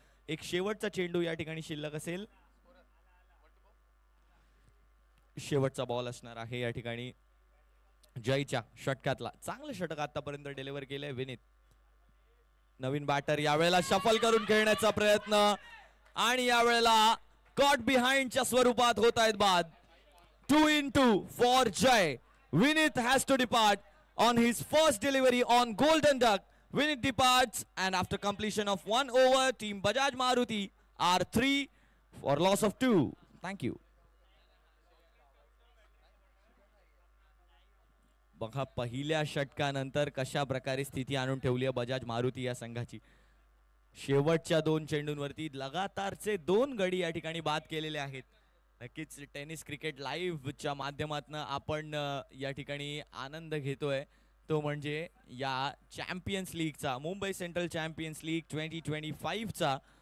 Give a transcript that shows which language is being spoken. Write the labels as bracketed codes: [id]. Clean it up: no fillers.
[mr] एक शेवटचा चेंडू या ठिकाणी शिल्लक असेल, शेवटचा बॉल असणार आहे या ठिकाणी जयच्या षटकातला. चांगलं षटक आतापर्यंत डिलिव्हर केलंय विनीत. नवीन बॅटर यावेळेला शफल करून खेळण्याचा प्रयत्न, आणि यावेळेला कॉट बिहाइंडच्या स्वरूपात होत आहेत बाद. [en] 2-2 for Jay. Vinith has to depart on his first delivery on Golden Duck. Vinith departs, and after completion of 1 over, Team Bajaj Maruti are 3 for loss of 2. Thank you. [mr] बघा पहिल्या षटकानंतर कशा प्रकारे स्थिती आणून ठेवली आहे बजाज मारुती या संघाची. शेवटच्या 2 चेंडूंवरती लगातारचे 2 गडी या ठिकाणी बाद केलेले आहेत. नक्कीच टेनिस क्रिकेट लाईव्हच्या माध्यमातून आपण या ठिकाणी आनंद घेतोय, तो म्हणजे या champions लीगचा, Mumbai central champions league 2025चा.